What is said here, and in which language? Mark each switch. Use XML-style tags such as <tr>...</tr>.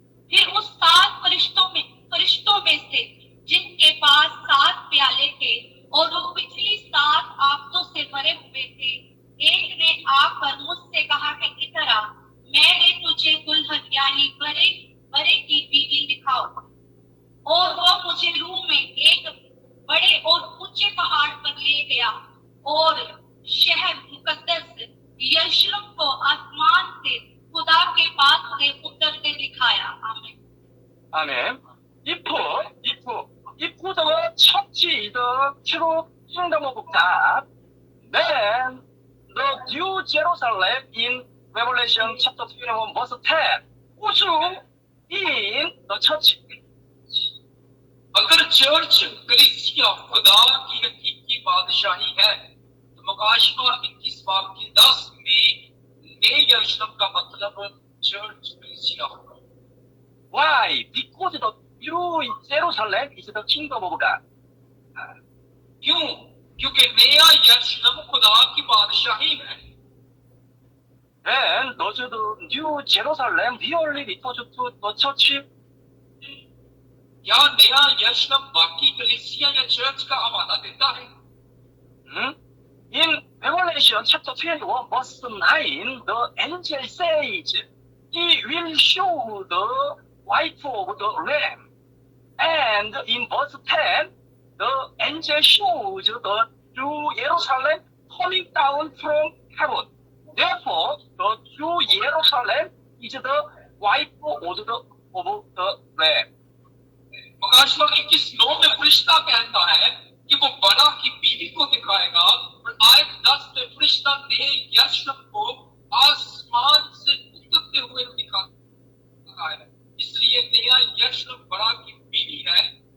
<hi>फिर उस 7 फरिश्तों में से जिनके पास 7 प्याले थे और वो पिछली 7 आफतों से भरे हुए थे, एक ने आकर मुझसे कहा कि इधर आ, मैंने तुझे दुल्हन यानी बरे की बीवी दिखाओ। और वो मुझे रूम में एक बड़े और ऊंचे पहाड़ पर ले गया और शहर मुकद्दस यरूशलेम को आसमान से खुदा के पास से उतरते दिखाया। आमीन।</hi> <en>Amen. If the church is the true kingdom of God, then the New Jerusalem in Revelation chapter 21 verse 10 also in the church.</en> <hi>अगर चर्च कलीसिया खुदा की हकीकी बादशाही है तो मुकाशवा 21 बाब की 10 में नए यरूशलेम का मतलब चर्च कलीसिया होगा।</hi> <en>Why? Because the New Jerusalem is the kingdom of God.</en> <hi>क्यों? क्योंकि नया यरूशलेम खुदा की बादशाही है।</hi> <en>Then does the New Jerusalem really refers to the church?</en> <hi>क्या नया यरूशलेम बाकी कलीसिया या चर्च का हवाला देता है?</hi> <en>In Revelation chapter 21 verse 9, the angel says, he will show the wife of the lamb. And in verse 10, the angel shows the New Jerusalem coming down from heaven. Therefore, the New Jerusalem is the wife of the lamb.</en> <hi>मुकाशवा 21:9 में फरिश्ता कहता है कि वो बड़ा की बीवी को दिखाएगा और आयत 10 में फरिश्ता नए यरूशलेम को आसमान से उतरते हुए दिखाता है। इसलिए नया यरूशलेम बड़ा की बीवी है।</hi>